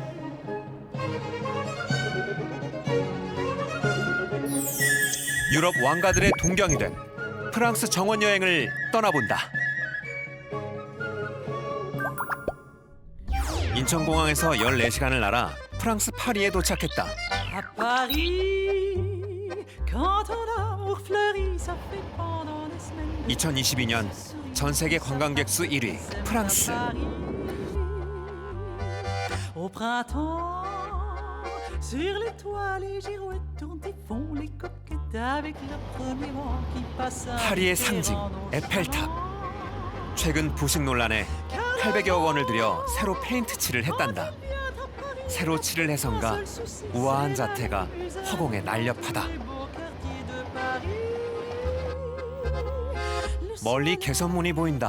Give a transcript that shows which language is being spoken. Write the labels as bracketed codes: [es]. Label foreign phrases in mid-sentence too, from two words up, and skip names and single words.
[ko] 유럽 왕가들의 동경이 된 프랑스 정원 여행을 떠나본다. 인천공항에서 14시간을 날아 프랑스 파리에 도착했다. [fr] À Paris, quand ton amour fleurit, ça fait pendant des semaines. [ko] 2022년 전 세계 관광객 수 1위 프랑스. [fr] Au printemps, sur les toits, les girouettes tournent et font les coquettes avec leur premier vent qui passe. [ko] 파리의 상징 에펠탑. 최근 부식 논란에 800여 원을 들여 새로 페인트 칠을 했단다. 새로 칠을 해선가 우아한 자태가 허공에 날렵하다. 멀리 개선문이 보인다.